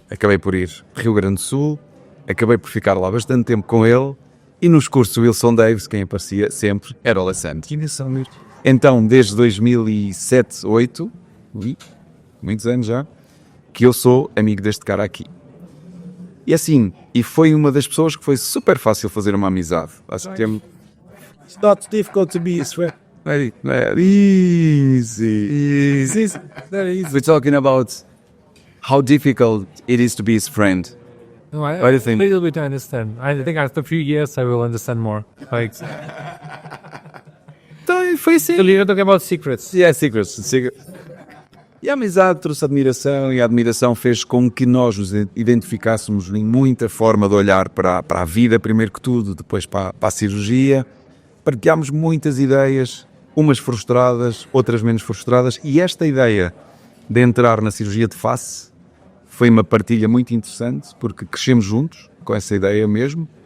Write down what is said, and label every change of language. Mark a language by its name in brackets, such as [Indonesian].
[Portuguese] Acabei por ir Rio Grande do Sul, acabei por ficar lá bastante tempo com ele, e nos cursos Wilson Davis, quem aparecia sempre era o Alessandro. Então, desde 2007, 2008, muitos anos já, que eu sou amigo deste cara aqui. E assim, foi uma das pessoas que foi super fácil fazer uma amizade. Acho que tem... [English] It's not difficult to be his friend. Easy. We're talking about how difficult it is to be his friend. No, What do you think? A little bit I understand. I think after a few years I will understand more. Like, [Portuguese] Então, foi assim. [English] so you're talking about secrets. Yeah, secrets. [Portuguese] E a amizade trouxe admiração, e a admiração fez com que nós nos identificássemos em muita forma de olhar para a vida, primeiro que tudo, depois para a cirurgia. Partilhámos muitas ideias, umas frustradas, outras menos frustradas, e esta ideia de entrar na cirurgia de face foi uma partilha muito interessante, porque crescemos juntos com essa ideia mesmo.